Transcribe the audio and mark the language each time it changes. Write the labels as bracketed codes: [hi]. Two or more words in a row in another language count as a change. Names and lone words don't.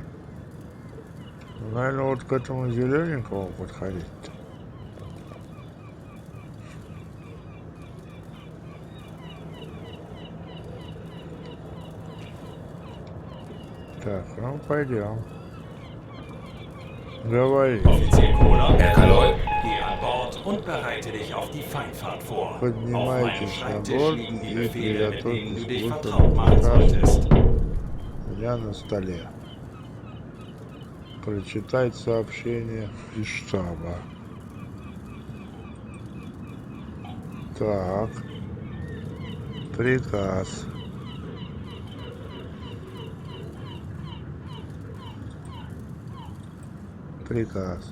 [ru] Наверное, вот к этому зелененькому подходить-то. Так, ну пойдем. Говори. [de] Offizier Kohler, Herr Kaloi, geh an Bord und bereite dich auf die Feindfahrt vor. Auf meinem [ru] Поднимайтесь на [de] Schreibtisch [ru] борт [de] liegen die [ru] и [de] Befehle, mit denen du [ru] приготовьтесь [de] dich [ru] к [de] vertraut [ru] выходу. [de] machen [ru] Приказ [de] solltest. [ru] у меня на столе. Прочитать сообщение из штаба. Так. Приказ. Приказ.